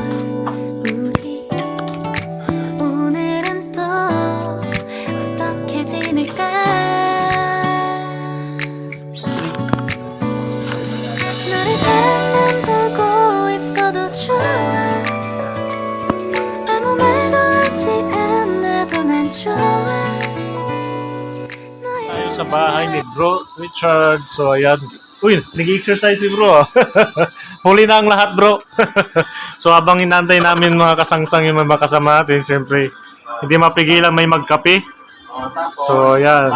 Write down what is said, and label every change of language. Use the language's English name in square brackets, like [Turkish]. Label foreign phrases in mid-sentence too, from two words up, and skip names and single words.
[Korean] 우리 오늘은 또 어떻게 지낼까. 너를 바라만 보고 있어도 좋아. 아무 말도 하지 않아도 난 좋아. [Filipino] Sa bahay ni Bro Richard. So ayan. Uy, nag-exercise si bro. Huli na ang lahat bro. So habang inantay namin mga kasangsang yung mga kasama natin, siyempre hindi mapigilan may magkape. So ayan.